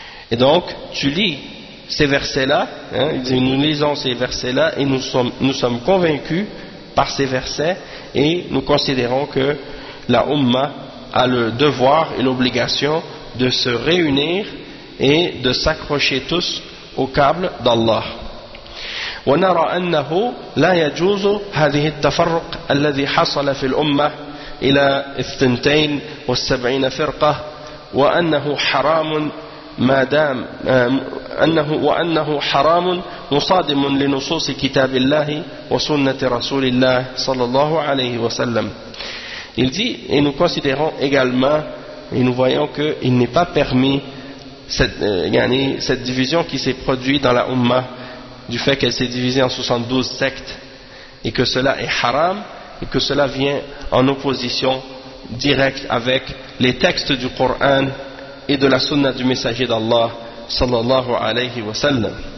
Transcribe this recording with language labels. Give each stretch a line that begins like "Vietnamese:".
French: Et donc, tu lis ces versets-là, hein, nous lisons ces versets-là et nous sommes convaincus par ces versets et nous considérons que la Ummah a le devoir et l'obligation de se réunir et de s'accrocher tous au câble d'Allah.
Arabic: ونرى أنه لا يجوز هذه التفرق الذي حصل في الأمة إلى 72 فرقة وأنه حرام ما دام أنه وأنه حرام مصادم لنصوص كتاب الله وسنة رسول الله صلى الله عليه وسلم.
French: Il dit, et nous considérons également, et nous voyons qu'il n'est pas permis cette division qui s'est produite dans la Ummah, du fait qu'elle s'est divisée en 72 sectes, et que cela est haram, et que cela vient en opposition directe avec les textes du Coran et de la Sunna du messager d'Allah, sallallahu alayhi wa sallam.